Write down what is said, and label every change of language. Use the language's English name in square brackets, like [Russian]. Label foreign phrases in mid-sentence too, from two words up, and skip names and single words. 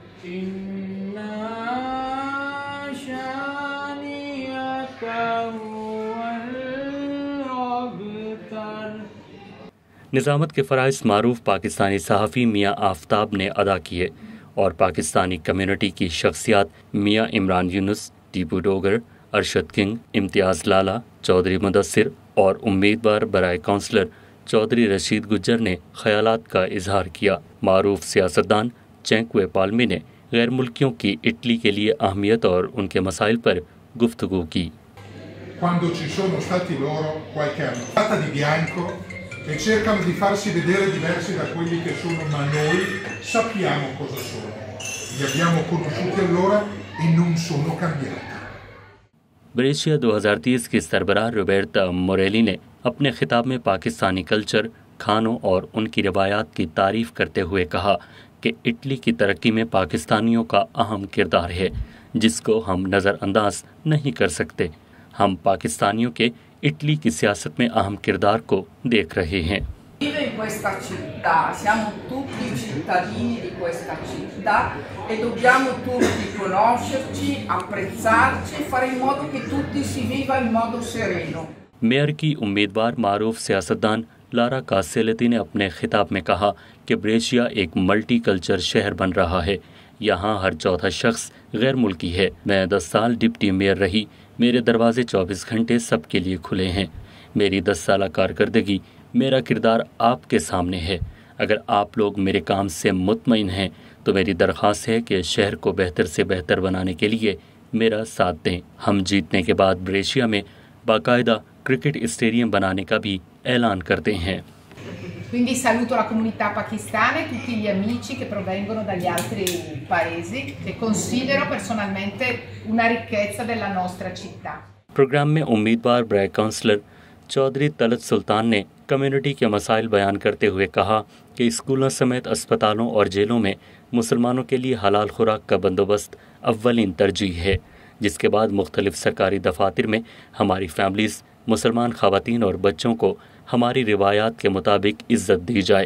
[Urdu] نظامت کے فرائض معروف پاکستانی صحافی میاں آفتاب نے ادا کیے اور پاکستانی کمیونٹی کی شخصیات میاں عمران یونس، ٹیپو ڈوگر، ارشد کنگ، امتیاز لالا، چودھری مدثر اور امیدوار برائے کونسلر چودھری رشید گجر نے خیالات کا اظہار کیا۔ معروف سیاستدان چینکوے پالمی نے غیر ملکیوں کی اٹلی کے لیے اہمیت اور ان کے مسائل پر گفتگو کی۔ [Italian] Quando ci sono stati loro qualche anno fatta di bianco e cercano di farsi vedere diversi da quelli che sono, ma noi sappiamo cosa sono. Li abbiamo conosciuti allora e non sono cambiati. [Urdu] بریشیا 2030 کی سربراہ روبرتا موریلی نے اپنے خطاب میں پاکستانی کلچر، کھانوں اور ان کی روایات کی تعریف کرتے ہوئے کہا کہ اٹلی کی ترقی میں پاکستانیوں کا اہم کردار ہے جس کو ہم نظر انداز نہیں کر سکتے۔ ہم پاکستانیوں کے اٹلی کی سیاست میں اہم کردار کو دیکھ رہے ہیں۔ [Italian] Vive in questa città, siamo tutti cittadini di questa città e dobbiamo tutti conoscerci, apprezzarci, fare in modo che tutti si viva in modo sereno. [Urdu] میئر کی امیدوار معروف سیاستدان لارا کاسیلیتی نے اپنے خطاب میں کہا کہ بریشیا ایک [English] multi culture [Urdu] شہر بن رہا ہے۔ یہاں ہر چوتھا شخص غیر ملکی ہے۔ میں 10 سال ڈپٹی میئر رہی۔ میرے دروازے 24 گھنٹے سب کے لیے کھلے ہیں۔ میری 10 سالہ کارکردگی، میرا کردار آپ کے سامنے ہے۔ اگر آپ لوگ میرے کام سے مطمئن ہیں تو میری درخواست ہے کہ شہر کو بہتر سے بہتر بنانے کے لیے میرا ساتھ دیں۔ ہم جیتنے کے بعد بریشیا میں باقاعدہ [English] cricket stadium [Urdu] بنانے کا بھی اعلان کرتے ہیں۔ [Italian] Quindi saluto la comunità pakistana e tutti gli amici che provengono dagli altri paesi che considero personalmente una ricchezza della nostra città. [Urdu] پروگرام میں امیدوار برائے کونسلر چودھری طلعت سلطان نے کمیونٹی کے مسائل بیان کرتے ہوئے کہا کہ اسکولوں سمیت اسپتالوں اور جیلوں میں مسلمانوں کے لیے حلال خوراک کا بندوبست اولین ترجیح ہے، جس کے بعد مختلف سرکاری دفاتر میں ہماری فیملیز، مسلمان خواتین اور بچوں کو ہماری روایات کے مطابق عزت دی جائے۔